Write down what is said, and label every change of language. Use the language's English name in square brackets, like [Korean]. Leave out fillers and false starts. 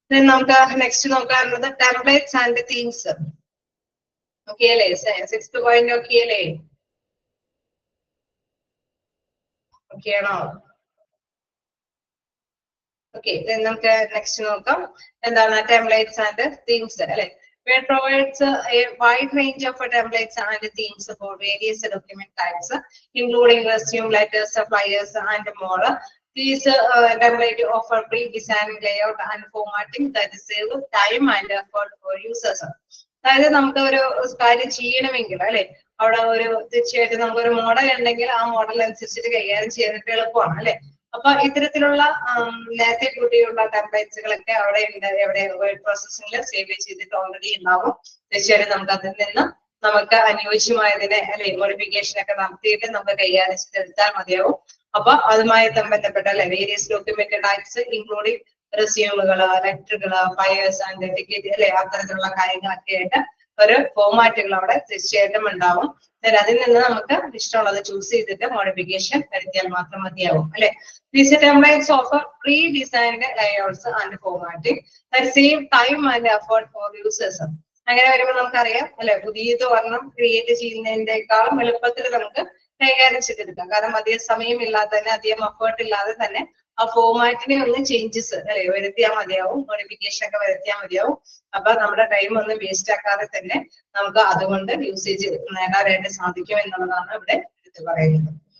[Malayalam] നമുക്ക് next നോക്കാറുള്ളത് templates and themes. Okay അല്ലേ, 6th point okay അല്ലേ, ഓക്കെ ആണോ? ഓക്കെ, നമുക്ക് നെക്സ്റ്റ് നോക്കാം എന്താണ് ടെംപ്ലേറ്റ്സ് ആൻഡ് തീംസ് അല്ലെ. [English] Where provides a wide range of templates and themes for various document types, including resume, letters, flyers, and more. These templates offer pre-designed layout and formatting that save time and effort for users. [Malayalam] അതായത് നമുക്ക് ഒരു കാര്യം ചെയ്യണമെങ്കിൽ അല്ലെ അവിടെ ഒരു തീർച്ചയായിട്ടും നമുക്കൊരു മോഡൽ ഉണ്ടെങ്കിൽ ആ മോഡൽ അനുസരിച്ചിട്ട് കൈകാര്യം ചെയ്യാനായിട്ട് എളുപ്പമാണ് അല്ലെ. അപ്പൊ ഇത്തരത്തിലുള്ള നേരത്തെ കൂട്ടിയുള്ള ടെംപ്ലേറ്റ്സുകളൊക്കെ അവിടെ ഉണ്ട്, എവിടെ വേർഡ് പ്രോസസ്സിംഗിൽ സേവ് ചെയ്തിട്ട് ഓൾറെഡി ഉണ്ടാവും. തീർച്ചയായിട്ടും നമുക്ക് അതിൽ നിന്ന് നമുക്ക് അനുയോജ്യമായതിനെ അല്ലെ മോഡിഫിക്കേഷൻ ഒക്കെ നടത്തിയിട്ട് നമുക്ക് കൈകാര്യം ചെയ്തെടുത്താൽ മതിയാവും. അപ്പൊ അതുമായി ബന്ധപ്പെട്ട അല്ലെ [English] various document types including [Malayalam] റെസ്യൂമുകള്, ലെറ്ററുകള്, fires and ticket അല്ലെ അത്തരത്തിലുള്ള കാര്യങ്ങളൊക്കെ ആയിട്ട് ഒരു ഫോർമാറ്റുകൾ അവിടെ തീർച്ചയായിട്ടും ഉണ്ടാവും. അതിൽ നിന്ന് നമുക്ക് ഇഷ്ടമുള്ളത് ചൂസ് ചെയ്തിട്ട് മോഡിഫിക്കേഷൻ വരുത്തിയാൽ മാത്രം മതിയാവും അല്ലെ. [English] These templates offer pre-designed layouts and formatting that save time and effort for users. [Malayalam] അങ്ങനെ വരുമ്പോൾ നമുക്കറിയാം അല്ലെ, പുതിയത് ഒരെണ്ണം ക്രിയേറ്റ് ചെയ്യുന്നതിനേക്കാളും എളുപ്പത്തിൽ നമുക്ക് കൈകാര്യം ചെയ്തെടുക്കാം. കാരണം അധികം സമയമില്ലാതെ തന്നെ അധികം എഫേർട്ട് ഇല്ലാതെ തന്നെ ആ ഫോർമാറ്റിനെ ഒന്ന് ചേഞ്ചസ് അല്ലെ വരുത്തിയാൽ മതിയാവും, മോഡിഫിക്കേഷൻ ഒക്കെ വരുത്തിയാൽ മതിയാവും. അപ്പൊ നമ്മുടെ ടൈം ഒന്നും വേസ്റ്റ് ആക്കാതെ തന്നെ നമുക്ക് അതുകൊണ്ട് യൂസേജ് നേടാനായിട്ട് സാധിക്കും എന്നുള്ളതാണ് ഇവിടെ എടുത്ത് പറയുന്നത്.